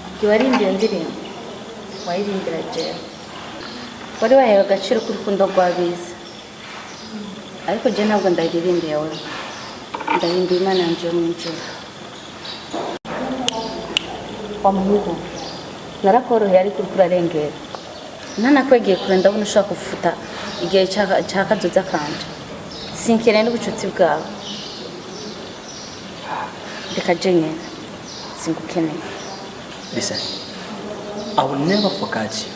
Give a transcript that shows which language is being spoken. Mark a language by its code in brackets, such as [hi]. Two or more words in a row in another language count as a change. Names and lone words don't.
[rn] warimba iyo ndirimbo wayirimbira jewe wari wahewe agaciro k'urukundo rw'abiza ariko je ntabwo ndayiririmbiye wowe ndahimba Imana yanje yo mw'ijuru wa muhungu narakoroheye ariko uriko urarengera ntanakwegeye kure ndabona ushaka kufuta igihe cy'akazoza kanje sinkeneye n'ubucuti bwawe reka je nyene singukeneye. [en] Listen, I will never forget you.